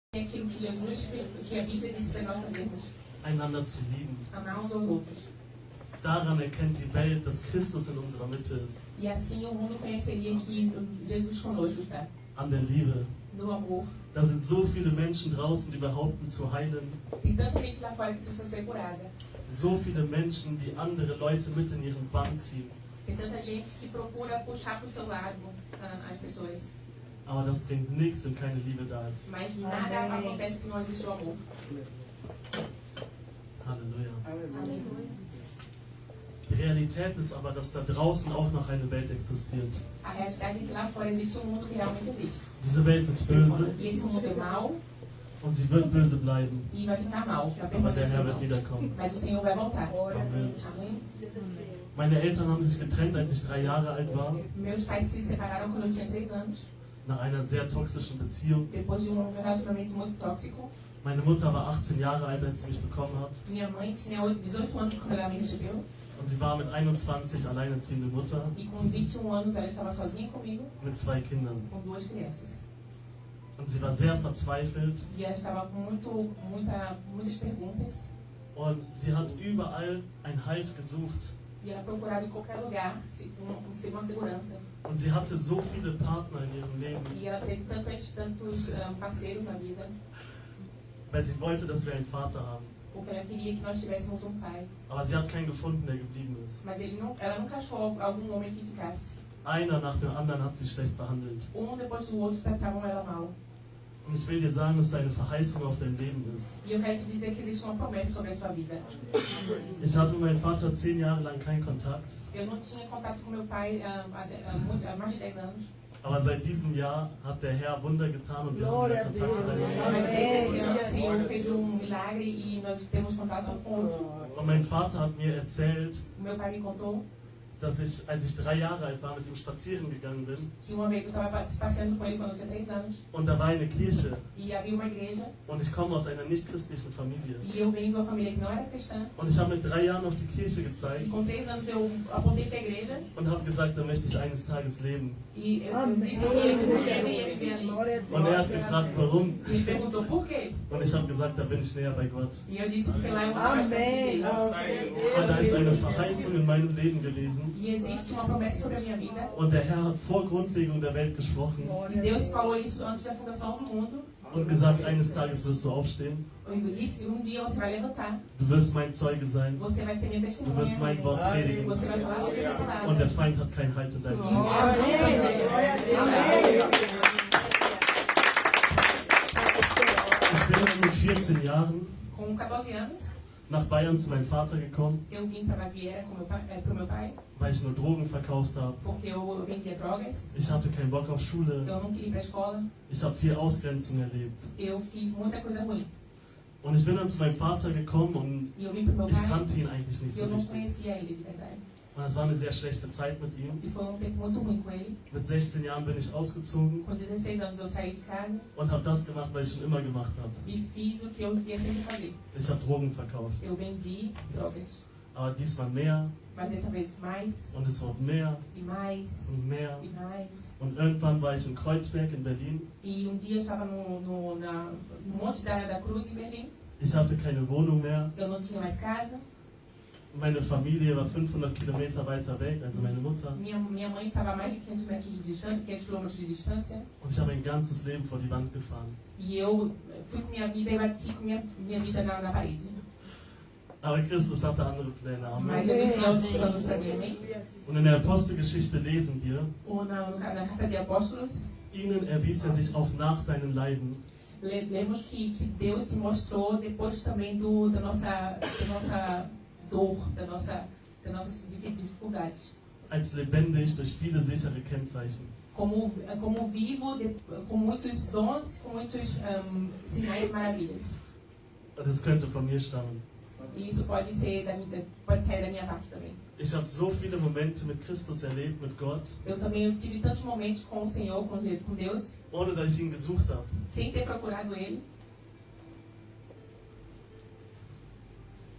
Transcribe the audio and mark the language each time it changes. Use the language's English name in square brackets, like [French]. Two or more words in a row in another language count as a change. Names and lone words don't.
[Portuguese] Aquilo que Jesus, que a Bíblia diz para nós fazermos. [German] Einander zu lieben. [Portuguese] Amar uns aos outros. [German] Daran erkennt die Welt, dass Christus in unserer Mitte ist. [Portuguese] E assim o mundo conheceria que Jesus conosco está. [German] An der Liebe. [Portuguese] No amor. [German] Da sind so viele Menschen draußen, die behaupten zu heilen. [Portuguese] Tem tanta gente lá fora que precisa ser curada. [German] So viele Menschen, die andere Leute mit in ihren Bann ziehen. [Portuguese] Tem tanta gente que procura puxar para o seu lado as pessoas. [German] Aber das bringt nichts, wenn keine Liebe da ist. [Portuguese] Mas nada acontece se não existe o amor. [German] Halleluja. [Portuguese] Aleluia. [German] Die Realität ist aber, dass da draußen auch noch eine Welt existiert. [Portuguese] A realidade é que lá fora existe um mundo que realmente existe. [German] Diese Welt ist böse [Portuguese] E esse mundo é mau [German] und sie wird böse bleiben. [Portuguese] e vai ficar mal, vai [German] Aber der [Portuguese] permanecer [German] Herr [Portuguese] mal. [German] wird wiederkommen. [Portuguese] Mas o Senhor vai voltar. [German] Amen. [Portuguese] Amém? [German] Meine Eltern haben sich getrennt, als ich 3 Jahre alt war, [Portuguese] Meus pais se separaram quando eu tinha 3 anos, [German] nach einer sehr toxischen Beziehung. [Portuguese] depois de um relacionamento muito tóxico. [German] Meine Mutter war 18 Jahre alt, als sie mich bekommen hat. [Portuguese] Minha mãe tinha 18 anos quando ela me recebeu [German] Und sie war mit 21 alleinerziehende Mutter [Portuguese] e com 21 anos ela estava sozinha comigo, [German] mit 2 Kindern. [Portuguese] com 2 crianças. [German] Und sie war sehr verzweifelt [Portuguese] E ela estava com muitas perguntas [German] und sie hat überall einen Halt gesucht. [Portuguese] e ela procurava em qualquer lugar uma segurança. [German] Und sie hatte so viele Partner in ihrem Leben, [Portuguese] E ela teve tantos parceiros na vida, [German] weil sie wollte, dass wir einen Vater haben. [Portuguese] porque ela queria que nós tivéssemos um pai. [German] Aber sie hat keinen gefunden, der geblieben ist. [Portuguese] Mas ela nunca achou algum homem que ficasse. [German] Einer nach dem anderen hat sie schlecht behandelt. [Portuguese] Depois do outro tratavam ela mal. [German] Und ich will dir sagen, dass da eine Verheißung auf dein Leben ist. [Portuguese] E eu quero te dizer que existe uma promessa sobre a sua vida. [German] Ich hatte mit meinem Vater 10 Jahre lang keinen Kontakt. [Portuguese] Eu não tinha contato com meu pai há mais de 10 anos. [German] Aber seit diesem Jahr hat der Herr Wunder getan und wir haben wieder Kontakt miteinander. [Portuguese] Mas desde esse ano o Senhor fez milagre e nós temos contato um com o outro. [German] Und mein Vater hat mir erzählt, [Portuguese] O meu pai me contou [German] dass ich, als ich 3 Jahre alt war, mit ihm spazieren gegangen bin. [Portuguese] que uma vez eu estava passeando com ele quando eu tinha 3 anos. [German] Und da war eine Kirche. [Portuguese] E havia uma igreja. [German] Und ich komme aus einer nicht-christlichen Familie. [Portuguese] E eu venho de uma família que não era cristã. [German] Und ich habe mit 3 Jahren auf die Kirche [Portuguese] E [German] gezeigt [Portuguese] com 3 anos eu apontei para a igreja. [German] und habe gesagt, da möchte ich eines Tages leben. [Portuguese] E eu disse que eu queria viver ali. [German] Und er hat gefragt, warum? [Portuguese] E ele perguntou por quê. [German] Und ich habe gesagt, da bin ich näher bei Gott. [Portuguese] E eu disse porque lá eu estava mais perto de Deus. [German] Und da ist eine Verheißung in meinem Leben gewesen. [Portuguese] E existe uma promessa sobre a minha vida. [German] Und der Herr hat vor Grundlegung der Welt gesprochen [Portuguese] E Deus falou isso antes da fundação do mundo. [German] und gesagt, eines Tages wirst du aufstehen. [Portuguese] Eu disse, dia você vai levantar. [German] Du wirst mein Zeuge sein. [Portuguese] Você vai ser minha [German] Du wirst mein [Portuguese] testemunha. [German] Wort predigen. [Portuguese] Você vai falar sobre a minha [German] Und [Portuguese] palavra. [German] der Feind hat keinen Halt in deinem Leben. Ich bin mit 14 Jahren [Portuguese] Com 14 anos, [German] nach Bayern zu meinem Vater gekommen, [Portuguese] eu vim para Baviera pro meu pai, [German] weil ich nur Drogen verkauft habe. [Portuguese] porque eu vendia drogas. [German] Ich hatte keinen Bock auf Schule. [Portuguese] Eu não queria ir para a escola. [German] Ich habe viel Ausgrenzung erlebt. [Portuguese] Eu fiz muita coisa ruim. [German] Und ich bin dann zu meinem Vater gekommen und [Portuguese] E eu vim pro meu [German] ich [Portuguese] pai [German] kannte ihn eigentlich nicht [Portuguese] e [German] so [Portuguese] eu não [German] richtig. [Portuguese] conhecia ele de verdade. [German] Und es war eine sehr schlechte Zeit mit ihm. [Portuguese] E foi tempo muito ruim com ele. [German] Mit 16 Jahren bin ich ausgezogen [Portuguese] Com 16 anos eu saí de casa [German] und habe das gemacht, was ich schon immer gemacht habe. [Portuguese] e fiz o que eu queria sempre fazer. [German] Ich habe Drogen verkauft. [Portuguese] Eu vendi drogas. [German] Aber diesmal mehr [Portuguese] Mas dessa vez mais, [German] und es wurde mehr [Portuguese] e mais, [German] und mehr. [Portuguese] e mais. [German] Und irgendwann war ich in Kreuzberg in Berlin. [Portuguese] E dia eu estava no Monte da Cruz, em Berlim. [German] Ich hatte keine Wohnung mehr. [Portuguese] Eu não tinha mais casa. [German] Meine Familie war 500 Kilometer weiter weg, also meine Mutter. [Portuguese] Minha mãe estava a mais de 500 metros de distância, 500 quilômetros de distância. [German] Und ich habe mein ganzes Leben vor die Wand gefahren. [Portuguese] E eu fui com minha vida e bati com minha vida na parede. [German] Aber Christus hatte andere Pläne. [Portuguese] Mas [German] Amen. [Portuguese] Jesus tinha outros planos para mim, amém? [German] Und in der Apostelgeschichte lesen wir, [Portuguese] Ou na Carta de Apóstolos, [German] ihnen erwies er sich auch nach seinen Leiden [Portuguese] lemos que Deus se mostrou depois também da nossa dor, das nossas dificuldades. [German] als lebendig durch viele sichere Kennzeichen. [Portuguese] Como vivo, com muitos dons, com muitos sinais e maravilhas. [German] Und das könnte von mir stammen. [Portuguese] E isso pode sair da minha parte também. [German] Ich habe so viele Momente mit Christus erlebt, mit Gott, [Portuguese] Eu também tive tantos momentos com o Senhor, com Deus, [German] ohne dass ich ihn gesucht habe. [Portuguese] sem ter procurado Ele.